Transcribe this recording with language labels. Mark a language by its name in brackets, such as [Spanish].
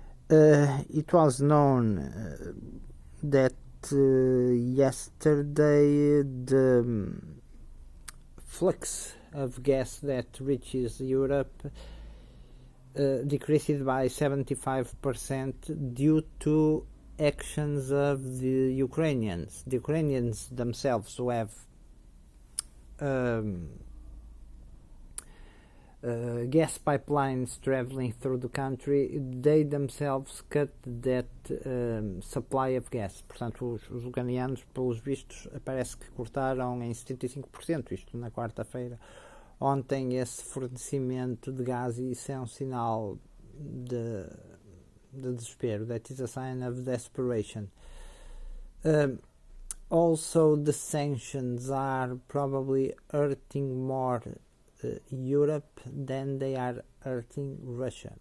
[English] It was known that yesterday the flux of gas that reaches Europe decreased by 75% due to actions of the Ukrainians. The Ukrainians themselves who have gas pipelines traveling through the country, they themselves cut that supply of gas. [Portuguese] Portanto, os ucranianos, pelos vistos, parece que cortaram em 75%, isto na quarta-feira, ontem, esse fornecimento de gás, e isso é um sinal de desespero. [English] That is a sign of desperation. Also, the sanctions are probably hurting more Europe than they are hurting Russia.